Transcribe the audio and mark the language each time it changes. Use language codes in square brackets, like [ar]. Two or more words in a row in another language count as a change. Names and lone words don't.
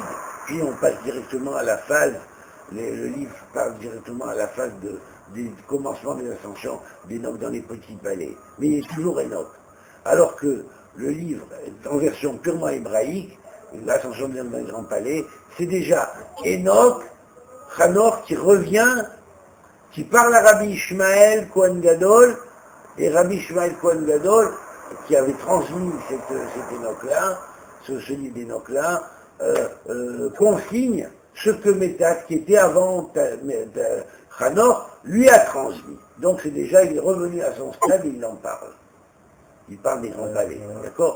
[fr] Puis on passe directement à la phase, le livre parle directement à la phase du commencement des ascensions d'Enoch dans les petits palais. Mais il est toujours Enoch. Alors que le livre est en version purement hébraïque, l'ascension d'Enoch dans les grands palais, c'est déjà Enoch, Hanor qui revient, qui parle à Rabbi Ishmael Kohen Gadol, et Rabbi Ishmael Kohen Gadol, qui avait transmis cet Enoch-là, ce livre d'Enoch-là, consigne ce que Métat, qui était avant Hanor, lui a transmis. Donc c'est déjà, il est revenu à son stade et il en parle. Il parle des grands palais, d'accord?